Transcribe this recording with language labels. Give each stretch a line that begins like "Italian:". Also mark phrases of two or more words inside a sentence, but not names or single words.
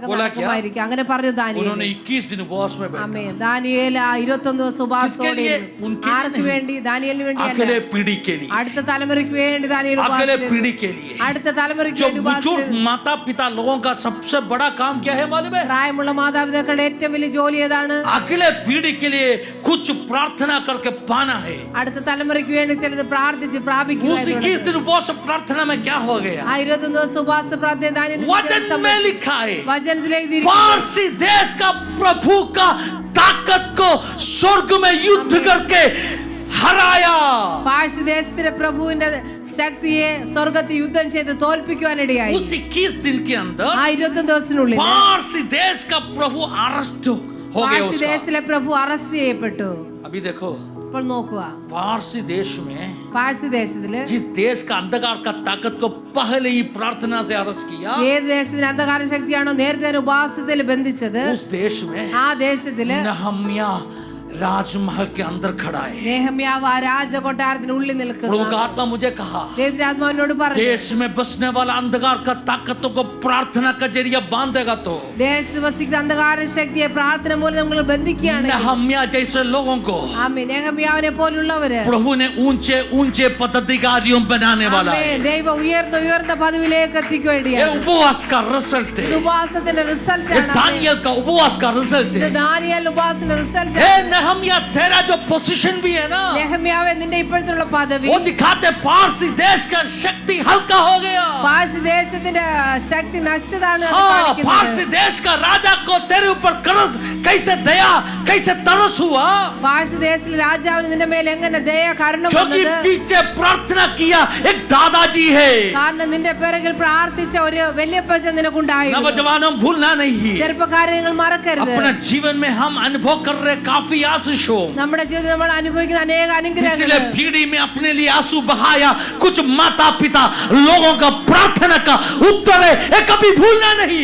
Hindi: बोला क्या?
Malayalam: നടക്കുമായിരിക്കും. അങ്ങനെ പറഞ്ഞു ദാനിയേൽ.
Hindi: उन्होंने 21 दिन उपवास में बैठा.
Malayalam: ആമേൻ. ദാനിയേൽ ആ 21 ദിവസം ഉപവാസത്തോടെ
Hindi: लिए?
Malayalam: ഇരുന്നു.
Hindi: उनके लिए
Malayalam: ആർക്ക്
Hindi: नहीं.
Malayalam: വേണ്ടി? ദാനിയേലിന് വേണ്ടിയല്ല,
Hindi: अगले पीढ़ी के लिए,
Malayalam: അടുത്ത തലമുറയ്ക്ക് വേണ്ടി ദാനിയേൽ
Hindi: अगले
Malayalam: ഉപവാസത്തിലിരുന്നു.
Hindi: पीढ़ी के लिए.
Malayalam: അടുത്ത തലമുറയ്ക്ക്
Hindi: जो
Malayalam: വേണ്ടി
Hindi: बुजुर्ग
Malayalam: ഉപവാസത്തിലിരുന്നു.
Hindi: माता पिता लोगों का सबसे बड़ा काम क्या है मालूम है?
Malayalam: പ്രായമുള്ള മാതാപിതാക്കളുടെ ഏറ്റവും വലിയ ജോലി ഏതാണ്?
Hindi: अगले पीढ़ी के लिए कुछ प्रार्थना करके पाना है.
Malayalam: അടുത്ത തലമുറയ്ക്ക് വേണ്ടി ചിലത് പ്രാർത്ഥിച്ച് പ്രാപിക്കുക
Hindi: उस 21 दिन उपवास प्रार्थना में क्या हो गया?
Malayalam: ആ 21 ദിവസം ഉപവാസ പ്രാർത്ഥന ദാനിയേലിന്
Hindi: वचन में लिखा है,
Malayalam: വചനത്തിൽ എഴുതിയിരിക്കുന്നു.
Hindi: पारसी देश का प्रभु का ताकत को स्वर्ग में युद्ध करके हराया.
Malayalam: പാർസി ദേശത്തിലെ പ്രഭുവിന്റെ ശക്തിയെ സ്വർഗത്തിൽ യുദ്ധം ചെയ്ത് തോൽപ്പിക്കുവാനിടയായി.
Hindi: उस 21 दिन के अंदर
Malayalam: ആ 21 ദിവസത്തിനുള്ളിൽ
Hindi: पारसी देश का प्रभु अरेस्ट हो गया
Malayalam: പാർസി
Hindi: उसका.
Malayalam: ദേശത്തിലെ പ്രഭു അറസ്റ്റ് ചെയ്യപ്പെട്ടു.
Hindi: अभी देखो,
Malayalam: ഇപ്പോൾ നോക്കുക,
Hindi: पारसी देश में
Malayalam: പാർസി ദേശത്തില്
Hindi: जिस देश का अंधकार का ताकत को पहले ही प्रार्थना से अरेस्ट किया,
Malayalam: ഏത് ദേശത്തിന് അന്ധകാര ശക്തിയാണോ നേരത്തെ ഉപവാസത്തിൽ ബന്ധിച്ചത്,
Hindi: उस देश में
Malayalam: ആ ദേശത്തില്
Hindi: नहम्या राजमहल के अंदर खड़ा है.
Malayalam: നെഹമ്യാവ് ആ രാജകൊട്ടാരത്തിനുള്ളിൽ
Hindi: प्रभु
Malayalam: നിൽക്കുന്നു.
Hindi: का आत्मा मुझे कहा,
Malayalam: ദൈവത്തിന്റെ ആത്മാവിനോട് പറഞ്ഞു,
Hindi: देश में बसने वाला अंधकार का ताकतों को प्रार्थना का जरिए बांधेगा तो
Malayalam: ദേശത്ത് വസിക്കുന്ന അന്ധകാര ശക്തിയെ പ്രാർത്ഥന മൂലം നമ്മൾ ബന്ധിക്കുകയാണ്.
Hindi: नहम्या जैसे लोगों को
Malayalam: ആമേൻ. നെഹമ്യാവിനെ പോലുള്ളവര്
Hindi: प्रभु ने ऊंचे ऊंचे पदाधिकारियों बनाने वाला है.
Malayalam: ആമേൻ. ദൈവം ഉയർന്ന പദവിയിലേക്ക്
Hindi: ये
Malayalam: എത്തിക്കുകയാണ്.
Hindi: उपवास का रिजल्ट
Malayalam: ഇത്
Hindi: है.
Malayalam: ഉപവാസത്തിന്റെ റിസൾട്ട്
Hindi: ये
Malayalam: ആണ്.
Hindi: दानियल का उपवास का रिजल्ट
Malayalam: ഇത്
Hindi: है.
Malayalam: ദാനിയേൽ ഉപവാസത്തിന്റെ റിസൾട്ട്
Hindi: हे
Malayalam: ആണ്.
Hindi: नहम्या, तेरा जो पोजीशन भी है ना,
Malayalam: നെഹമ്യാവേ, നിന്റെ ഇപ്പോഴത്തുള്ള പദവി
Hindi: वो दिखाते पारसी देश का शक्ति हल्का हो गया.
Malayalam: പാർസി ദേശത്തിന്റെ ശക്തി നശിച്ചതാണ് അത്
Hindi: हाँ,
Malayalam: കാണിക്കുന്നത്.
Hindi: पारसी देश का राजा को तेरे ऊपर करस कैसे दया कैसे तरस हुआ,
Malayalam: പാർസി ദേശത്തിലെ രാജാവിന് നിന്റെ മേൽ എങ്ങനെ ദയ കരുണ
Hindi: क्योंकि
Malayalam: വന്നത്?
Hindi: पीछे प्रार्थना किया एक दादाजी है.
Malayalam: കാരണം നിന്റെ പിറകിൽ പ്രാർത്ഥിച്ച ഒരു വല്യപ്പച്ചൻ നിനക്കുണ്ടായിരുന്നു.
Hindi: नौजवानों भूलना नहीं,
Malayalam: ചെറുപ്പക്കാരെ നിങ്ങൾ മറക്കരുത്.
Hindi: अपने जीवन में हम अनुभव कर रहे काफी आशीष हो.
Malayalam: നമ്മുടെ ജീവിതത്തിൽ നമ്മൾ അനുഭവിക്കുന്ന അനേക
Hindi: पिछले
Malayalam: അനുഗ്രഹങ്ങൾ.
Hindi: पीढ़ी में अपने लिए आंसू बहाया, कुछ माता पिता लोगों का प्रार्थना का उत्तर है, ये कभी भूलना नहीं.